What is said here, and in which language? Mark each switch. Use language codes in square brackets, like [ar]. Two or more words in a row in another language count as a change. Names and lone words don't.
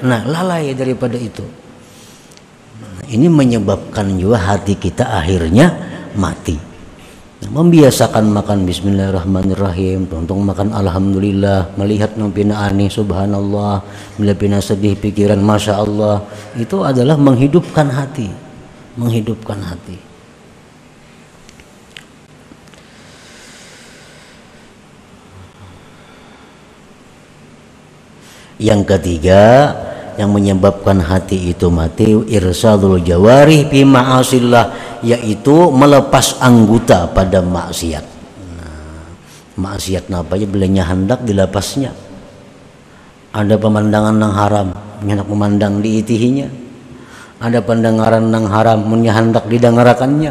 [id] Nah, lalai daripada itu. Ini menyebabkan juga hati kita akhirnya mati. [bjn] Membiasakan makan [ar] بسم الله الرحمن الرحيم, [bjn] tuntung makan alhamdulillah, melihat nampina aneh subhanallah, bila pina sedih pikiran [ar] ما شاء الله, [id] itu adalah menghidupkan hati, menghidupkan hati. Yang ketiga, yang menyebabkan hati itu mati, [ar] إرسال الجوارح في معاصي الله, [id] yaitu melepas anggota pada maksiat. [bjn] Maksiat apa aja belanya hendak dilepasnya. Ada pemandangan nang haram, hendak memandang diitihinya. Ada pendengaran nang haram, hendak didengarakannya.